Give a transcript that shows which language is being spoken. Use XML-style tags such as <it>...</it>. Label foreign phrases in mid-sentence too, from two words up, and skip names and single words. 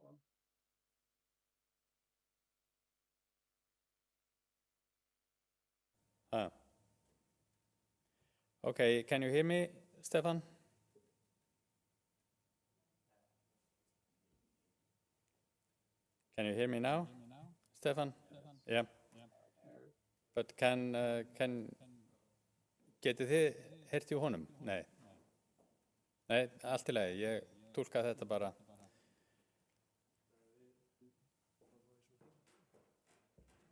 <en>Or? Okay, can you hear me, Stefan? Can you hear me now, Stefan? Yeah.</en> <is>But getið þið heyrt í honum? Nei. Nei, allt í lagi, ég túlka þetta bara.</is>